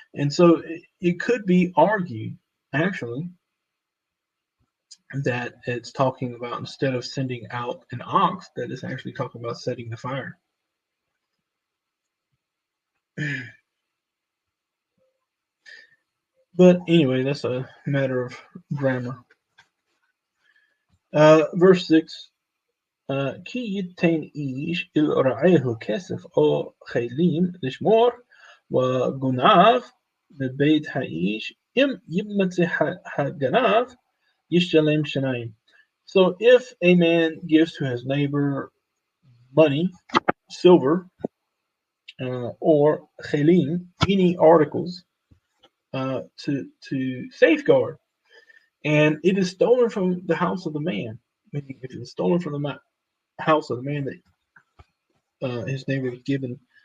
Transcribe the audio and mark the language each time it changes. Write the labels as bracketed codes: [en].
[en] And so it could be argued, actually, that it's talking about, instead of sending out an ox, that it's actually talking about setting the fire. But anyway, that's a matter of grammar. [he] Verse 6, כי ייתן איש אל רעהו כסף או חיילים לשמור וגונב בבית האיש אם ימצא הגנב ישלם שניים. [en] So if a man gives to his neighbor money, silver, or chelim, any articles, to safeguard, and it is stolen from the house of the man, meaning if it is stolen from the house of the man that his neighbor was given